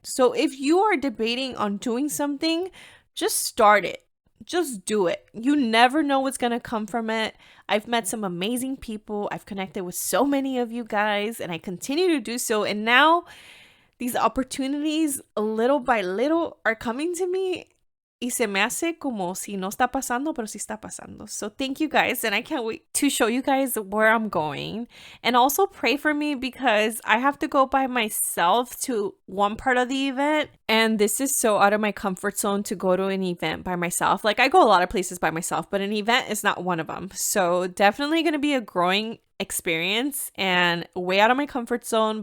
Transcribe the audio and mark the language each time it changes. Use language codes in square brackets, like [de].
[en] So if you are debating on doing something, just start it. Just do it. You never know what's going to come from it. I've met some amazing people. I've connected with so many of you guys, and I continue to do so. And now these opportunities, little by little, are coming to me. [es] Y se me hace como si no está pasando, pero sí está pasando. [en] So thank you guys, and I can't wait to show you guys where I'm going. And also pray for me because I have to go by myself to one part of the event. And this is so out of my comfort zone to go to an event by myself. Like, I go a lot of places by myself, but an event is not one of them. So definitely going to be a growing experience and way out of my comfort zone.